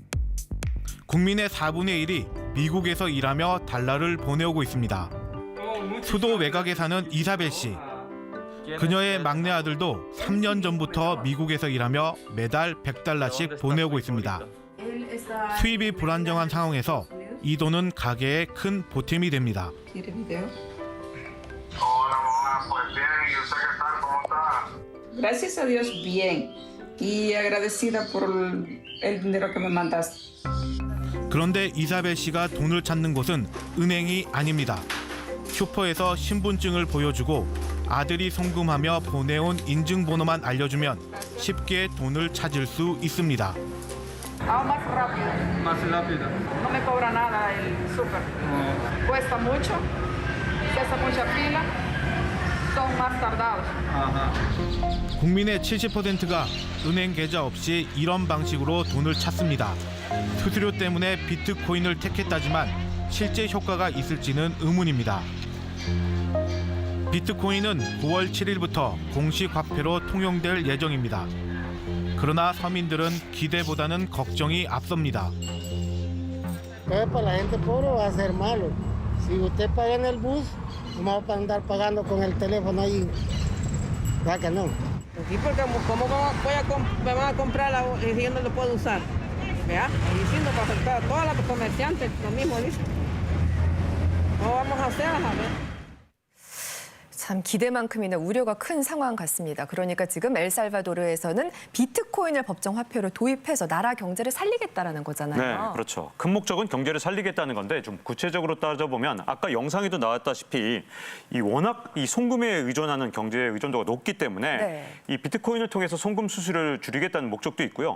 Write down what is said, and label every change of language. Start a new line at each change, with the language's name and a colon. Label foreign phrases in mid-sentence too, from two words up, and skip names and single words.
Korean: 국민의 4분의 1이 미국에서 일하며 달러를 보내오고 있습니다. 수도 외곽에 사는 이사벨 씨. 그녀의 막내 아들도 3년 전부터 미국에서 일하며 매달 $100씩 보내오고 있습니다. 수입이 불안정한 상황에서 이 돈은 가게에 큰 보탬이 됩니다.
Spanish: Gracias a Dios, bien. Y agradecida por el dinero que me mandaste.
Korean: 그런데 이사벨 씨가 돈을 찾는 곳은 은행이 아닙니다. 슈퍼에서 신분증을 보여주고 아들이 송금하며 보내온 인증번호만 알려주면 쉽게 돈을 찾을 수 있습니다.
Spanish: Ah, más rápido. Más rápido. No me cobra nada el súper. Cuesta mucho. Se hace mucha fila. Son más tardados.
Korean: 국민의 70%가 은행 계좌 없이 이런 방식으로 돈을 찾습니다. 수수료 때문에 비트코인을 택했다지만 실제 효과가 있을지는 의문입니다. 비트코인은 9월 7일부터 공식 화폐로 통용될 예정입니다. 그러나 서민들은 기대보다는 걱정이 앞섭니다.
Spanish: Para la gente pobre va a ser malo. Si usted paga en el bus, no va a andar pagando con el teléfono ahí. ¿Verdad que no? Sí, porque ¿cómo me van a comprar si yo no lo puedo usar? ¿Vea? Diciendo para afectar a todas las comerciantes, lo mismo dicen. ¿Cómo vamos a hacer? A ver.
Korean: 참 기대만큼이나 우려가 큰 상황 같습니다. 그러니까 지금 엘살바도르에서는 비트코인을 법정 화폐로 도입해서 나라 경제를 살리겠다라는 거잖아요. 네, 그렇죠. 큰 목적은 경제를 살리겠다는 건데 좀 구체적으로 따져보면 아까 영상에도 나왔다시피 워낙 이 송금에 의존하는 경제의 의존도가 높기 때문에 이 비트코인을 통해서 송금 수수료를 줄이겠다는 목적도 있고요.